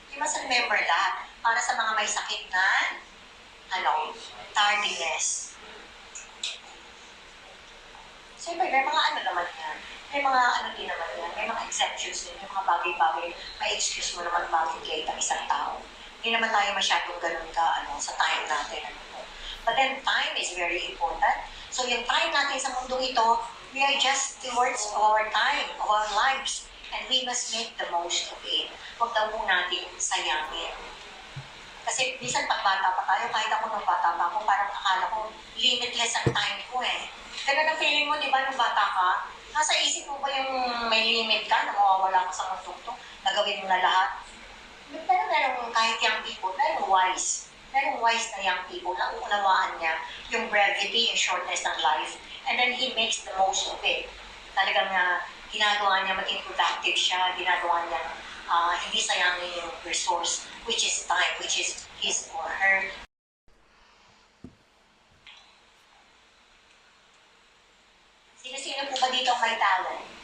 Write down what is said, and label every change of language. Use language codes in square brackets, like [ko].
[en] You must remember that. [tl] Para sa mga may sakit na, tardiness. Siyempre, may mga naman yan. May mga din naman yan. May mga exceptions din. Yung mga bagay-bagay, may excuse mo naman bakit late ang isang tao. Hindi naman tayo masyadong ganun sa time natin. [en] But then, time is very important. [tl] So, yung time natin sa mundong ito, [en] we are just stewards of our time, of our lives. And we must make the most of it. [tl] Huwag daw po natin sayangin. Kasi minsan pag bata pa tayo, kahit ako nung bata pa ako, parang akala ko limitless ang time ko eh. Ganun ang feeling mo, di ba, nung bata ka? Nasa isip mo ba yung may limit ka na mawawala ka sa mundong to, nagawin mo na lahat? Pero merong kahit young people, merong wise na young people na uunawaan niya yung brevity, yung shortness ng life, [en] and then he makes the most of it. [tl] Talagang ginagawa niya maging productive siya, ginagawa niya hindi sayangin yung resource, [en] which is time, which is his or her. [tl] Sino-sino po ba dito ang may talent?